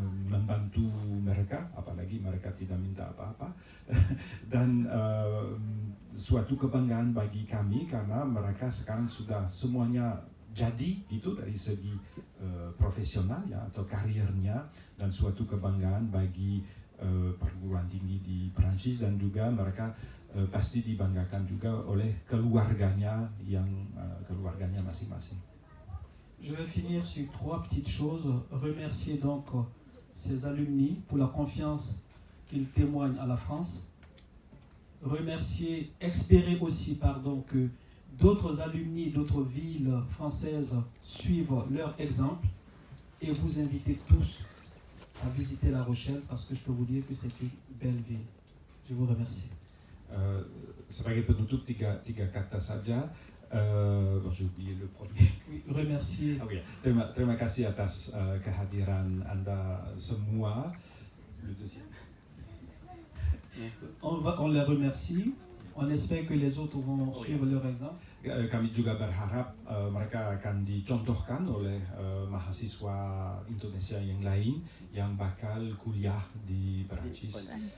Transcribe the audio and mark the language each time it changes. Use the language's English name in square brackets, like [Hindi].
[Indonesian] membantu mereka apalagi mereka tidak minta apa-apa dan suatu kebanggaan bagi kami karena mereka sekarang sudah semuanya jadi itu dari segi profesional ya atau karirnya dan suatu kebanggaan bagi perguruan tinggi di Prancis dan juga mereka pasti dibanggakan juga oleh keluarganya yang keluarganya masing-masing. [French] Je vais finir sur trois petites choses. Remercier donc ces alumni pour la confiance qu'ils témoignent à la France. Remercier, espérer aussi que d'autres alumni d'autres villes françaises suivent leur exemple et vous inviter tous à visiter La Rochelle parce que je peux vous dire que c'est une belle ville. Je vous remercie. [Indonesian] Sebagai penutup tiga kata saja. [French] J'ai oublié le premier. Oui, remercier. [Indonesian] Oh, ya. Terima kasih atas kehadiran Anda semua. [French] Le deuxième. On les remercie. On espère que les autres vont suivre leur exemple. [Indonesian] Kami juga berharap mereka akan dicontohkan oleh mahasiswa Indonesia yang lain yang bakal kuliah di Perancis.